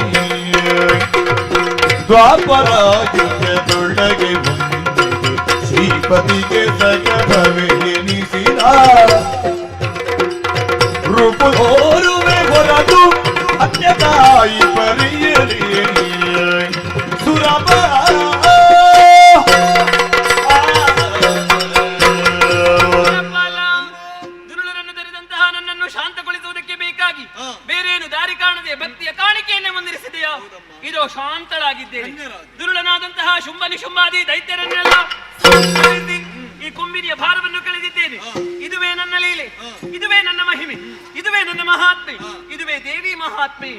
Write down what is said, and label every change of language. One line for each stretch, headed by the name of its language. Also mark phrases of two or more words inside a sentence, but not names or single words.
Kannada: ದ್ವಾಪರ ಯುಗದೊಳಗೆ ಶ್ರೀಪತಿಗೆ ಸಗಭವೆನಿಸಿದ ರೂಪೋರುವೆ ಹೊರತು ಅನ್ಯತಾಯಿ ಪರಿಯಲಿ ಸುರಭ ದುರುಳರನ್ನು ತೆರೆದಂತಹ ನನ್ನನ್ನು ಶಾಂತಗೊಳಿಸುವುದಕ್ಕೆ ಬೇಕಾಗಿ ಬೇರೇನು ದಾರಿ ಕಾಣದೆ ಭಕ್ತಿಯ ಕಾಣಿಕೆಯನ್ನೇ ಮುಂದಿರಿಸಿದೆಯಾ? ಇದು ಶಾಂತಳಾಗಿದ್ದೇನೆ. ದುರುಳನಾದಂತಹ ಶುಂಭ ನಿಶುಂಭಾದಿ ದೈತ್ಯರನ್ನೆಲ್ಲ ಈ ಕುಂಬಿನಿಯ ಭಾರವನ್ನು ಕಳೆದಿದ್ದೇನೆ. ಇದುವೇ ನನ್ನ ಲೀಲೆ, ಇದುವೇ ನನ್ನ ಮಹಿಮೆ, ಇದುವೇ ನನ್ನ ಮಹಾತ್ಮೆ, ಇದುವೇ ದೇವಿ ಮಹಾತ್ಮೆ.